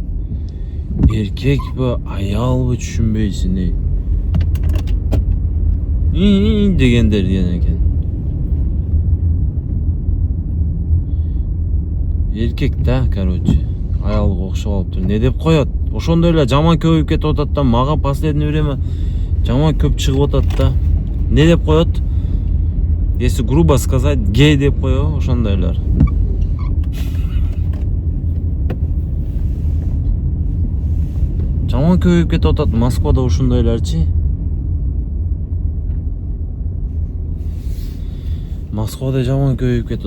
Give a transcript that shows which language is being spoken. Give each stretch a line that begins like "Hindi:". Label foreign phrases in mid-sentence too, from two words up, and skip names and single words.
Kyrgyz: Эркекпи, аялбы түшүнбөйсүн, дегендер деген экен. Эркек да, короче, аялга окшоп алыптыр. Не деп коет? Ошондой эле жаман көбөйүп кетип атат да, мага
Russian: последнее время
Kyrgyz: жаман көп чыгып атат да. Не деп коет?
Russian: Если грубо сказать,
Kyrgyz: гей деп коебу, ошондойлор. Жаман көбөйүп кетип атат Москвада ушундойлорчу. Москвада жаман көбөйүп кетип.